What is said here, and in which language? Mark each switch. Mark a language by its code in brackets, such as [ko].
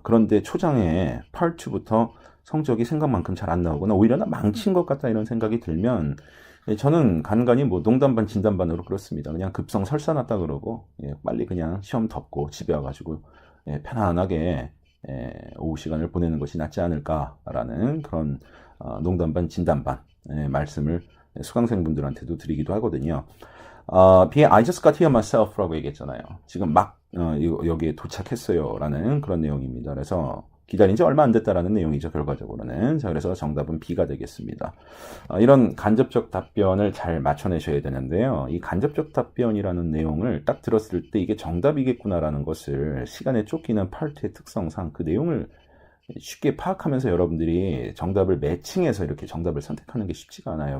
[ko] 그런데 초장에 파트2부터 성적이 생각만큼 잘 안 나오거나 오히려 나 망친 것 같다 이런 생각이 들면 저는 간간히 뭐 농담반 진담반으로 그렇습니다. 그냥 급성 설사 났다 그러고 빨리 그냥 시험 덮고 집에 와가지고 편안하게 오후 시간을 보내는 것이 낫지 않을까라는 그런 농담반 진담반 말씀을 수강생분들한테도 드리기도 하거든요. [en] B, I just got here myself라고 [ko] 얘기했잖아요. 지금 막 여기에 도착했어요 라는 그런 내용입니다. 그래서 기다린 지 얼마 안 됐다라는 내용이죠, 결과적으로는. 자, 그래서 정답은 B가 되겠습니다. 이런 간접적 답변을 잘 맞춰내셔야 되는데요. 이 간접적 답변이라는 내용을 딱 들었을 때 이게 정답이겠구나라는 것을 시간에 쫓기는 파트의 특성상 그 내용을 쉽게 파악하면서 여러분들이 정답을 매칭해서 이렇게 정답을 선택하는 게 쉽지가 않아요.